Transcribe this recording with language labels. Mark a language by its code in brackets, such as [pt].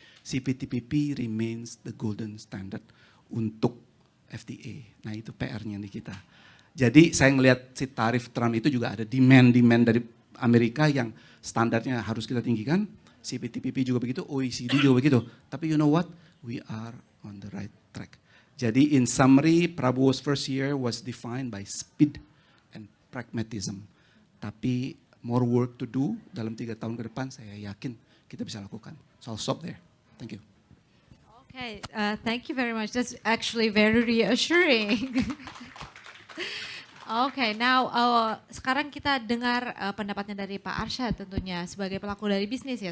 [en] CPTPP remains the golden standard untuk FTA. [id] Nah itu PR-nya di kita. Jadi saya ngelihat si tarif Trump itu juga ada demand dari Amerika yang standarnya harus kita tinggikan. CPTPP juga begitu, OECD juga begitu. [en] Tapi you know what? We are on the right track. Jadi in summary, Prabowo's first year was defined by speed and pragmatism. [id] Tapi [en] more work to do [id] dalam 3 tahun ke depan saya yakin kita bisa lakukan. [en] So I'll stop there. Thank you. Okay, thank you very much. That's actually very reassuring. [id] Okay, now sekarang kita dengar pendapatnya dari Pak Arsyad tentunya sebagai pelaku dari bisnis ya.